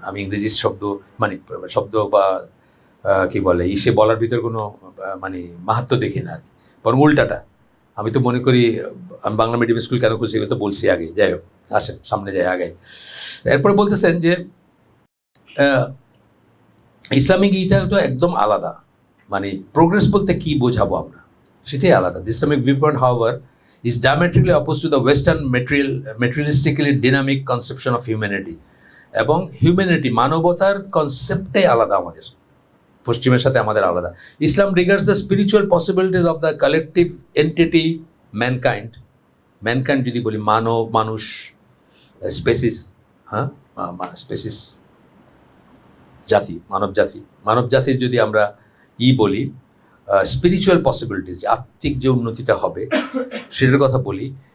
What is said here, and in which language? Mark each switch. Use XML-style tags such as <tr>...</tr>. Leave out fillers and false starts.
<bn>আমি ইংরেজি শব্দ মানে শব্দ বা কি বলে সে বলার ভিতর কোনো মানে মাহাত্ম্য দেখি না আর কি, বরং উল্টাটা। আমি তো মনে করি আমি বাংলা মিডিয়াম স্কুল কেন খুলছি, এগুলো তো বলছি আগে। যাই হোক, আসেন সামনে যাই আগে। এরপরে বলতেছেন যে ইসলামিক ইটা তো একদম আলাদা, মানে প্রোগ্রেস বলতে কি বোঝাবো আমরা সেটাই আলাদা।</bn> <en>The Islamic view point however is diametrically opposed to the Western materialistically dynamic conception of humanity.</en> <bn>এবং হিউম্যানিটি, মানবতার কনসেপ্টটাই আলাদা আমাদের, পশ্চিমের সাথে আমাদের আলাদা।</bn> <en>Islam regards the spiritual possibilities of the collective entity mankind</en> <bn>যদি বলি, মানুষ, স্পেসিস, হ্যাঁ স্পেসিস, জাতি, মানব জাতির যদি আমরা বলি, স্পিরিচুয়াল পসিবিলিটিস, যে আত্মিক যে উন্নতিটা হবে সেটার কথা বলি,</bn>